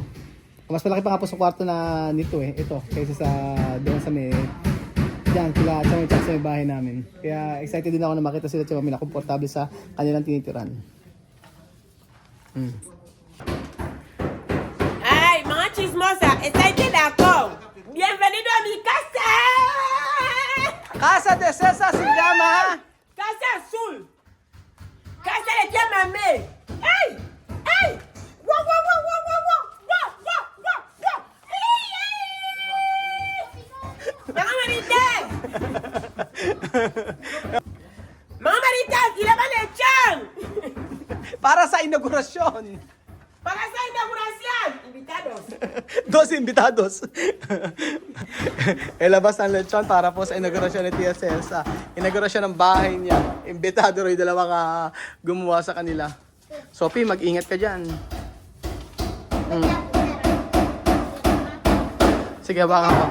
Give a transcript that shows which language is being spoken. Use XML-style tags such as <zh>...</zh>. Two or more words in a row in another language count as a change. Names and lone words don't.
<tl>Mas malaki pa nga po sa kwarto na nito ito, kaysa sa doon sa may dyan, sila sa may bahay namin. Kaya excited din ako na makita sila at na komportable sa kanilang tinitiran. Ay, mga chismosa, excited ako.</tl> <es>Bienvenido a mi casa. Casa de César se llama. Casa azul. Casa de tía Mamé. ¡Ay! ¡Ay! ¡Wow, wow, wow, wow, wow, wow! ¡Wow, wow, wow, wow!</es> <tl>¡Ay, ay! ¡Mga maritas! ¡Mga maritas!</tl> <es>¡Ilaban el chan!</es> <tl>Para sa inaugurasyon.</tl> <es>¡Para esa inauguración! ¡Invitados! 2 invitados.</es> <tl>Ilabas ang lechon para po sa inaugurasyon ni Tia Celsa. Inaugurasyon ng bahay niya. Imbitado rin dalawang gumawa sa kanila. Sophie, mag-ingat ka dyan. Sige, baka ako.</tl>